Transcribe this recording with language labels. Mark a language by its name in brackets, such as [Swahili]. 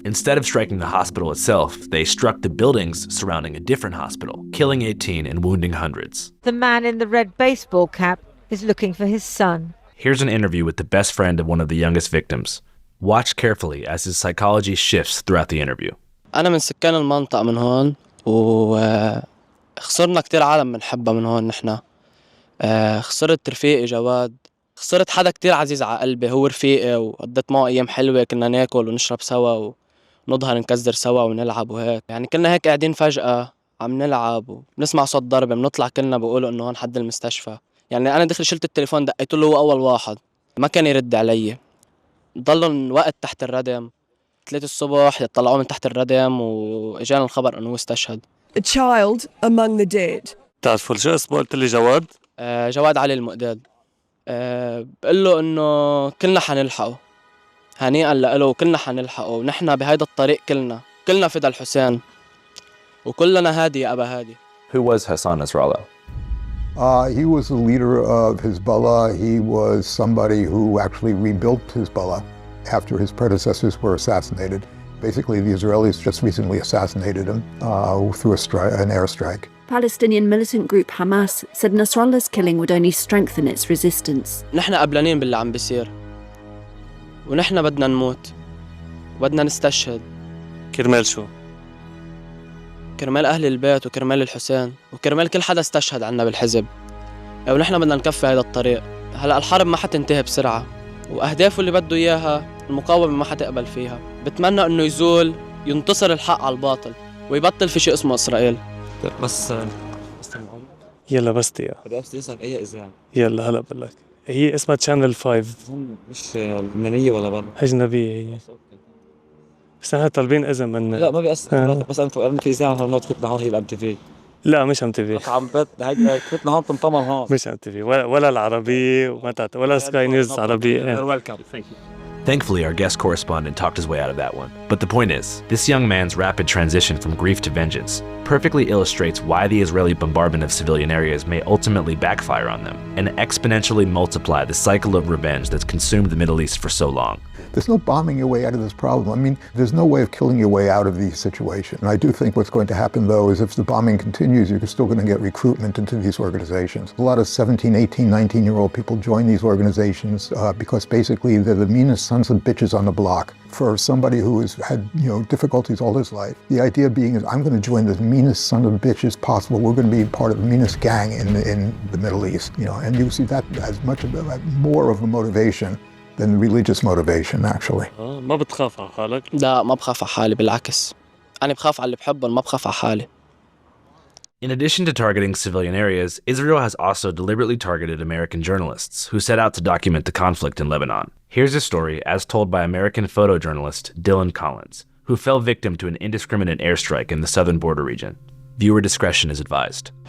[English] Instead of striking the hospital itself, they struck the buildings surrounding a different hospital, killing 18 and wounding hundreds. The man in the red baseball cap is looking for his son. Here's an interview with the best friend of one of the youngest victims. Watch carefully as his psychology shifts throughout the interview. [Arabic] أنا من سكان المنطقة من هون وخسرنا كتير عالم بنحبها من هون نحنا. خسرت رفيقي جواد. خسرت حدا كتير عزيز على قلبي هو رفيقي وقضيت معه أيام حلوة كنا ناكل ونشرب سوا ونظهر نكزر سوا ونلعب وهيك. يعني كنا هيك قاعدين فجأة عم نلعب ونسمع صوت ضربة بنطلع كلنا بقولوا إنه هون حد المستشفى. يعني أنا دخل شلت التليفون دقيت له هو أول واحد ما كان يرد علي. ضلوا وقت تحت الردم 3 الصبح يطلعوه من تحت الردم واجانا الخبر انه هو استشهد. [English] A child among the dead. [Arabic] تعرفوا شو اسمه قلت لي جواد؟ جواد علي المقداد. بقول له انه كلنا حنلحقه. هنيئا له وكلنا حنلحقه ونحن بهيدا الطريق كلنا فدا الحسين وكلنا هادي يا ابا هادي. [English] Who was Hassan Nasrallah? He was the leader of Hezbollah. He was somebody who actually rebuilt Hezbollah after his predecessors were assassinated. Basically, the Israelis just recently assassinated him through an airstrike. Palestinian militant group Hamas said Nasrallah's killing would only strengthen its resistance. [Arabic] نحن قبلانين باللي عم بيصير. ونحن بدنا نموت. بدنا نستشهد. كرمال شو؟ كرمال أهل البيت وكرمال الحسين وكرمال كل حدا استشهد عنا بالحزب. ونحن بدنا نكفي هذا الطريق. هلأ الحرب ما حتنتهي بسرعة وأهدافه اللي بده إياها المقاومة ما حتقبل فيها. بتمنى إنه يزول ينتصر الحق على الباطل ويبطل في شيء اسمه إسرائيل. بس يلا بس دقيقة. بدي أسأل أي إذاعة؟ يلا هلا بقول لك. هي اسمها Channel 5. مش لبنانية ولا برا؟ أجنبية هي. بس احنا طالبين اذن من لا ما بيأثر بس انا فكرت في اذاعه هون تكتبنا هون هي الام تي في. لا مش ام تي في. عم هيدا كتبنا هون تنطمن هون. مش ام تي في ولا العربيه ولا سكاي نيوز عربيه. [English] Welcome thank Thankfully, our guest correspondent talked his way out of that one. But the point is, this young man's rapid transition from grief to vengeance perfectly illustrates why the Israeli bombardment of civilian areas may ultimately backfire on them and exponentially multiply the cycle of revenge that's consumed the Middle East for so long. There's no bombing your way out of this problem. I mean, there's no way of killing your way out of these situations. And I do think what's going to happen, though, is if the bombing continues, you're still going to get recruitment into these organizations. A lot of 17, 18, 19-year-old people join these organizations because basically they're the meanest sons of bitches on the block. For somebody who has had, difficulties all his life, the idea being is I'm going to join the meanest son of bitches possible. We're going to be part of the meanest gang in the Middle East, and you see that as much of more of a motivation than religious motivation, actually. [Arabic] ما بتخاف على حالك؟ لا ما بخاف على حالي بالعكس أنا بخاف على اللي بحبهم ما بخاف على حالي. [English] In addition to targeting civilian areas, Israel has also deliberately targeted American journalists who set out to document the conflict in Lebanon. Here's a story as told by American photojournalist Dylan Collins, who fell victim to an indiscriminate airstrike in the southern border region. Viewer discretion is advised.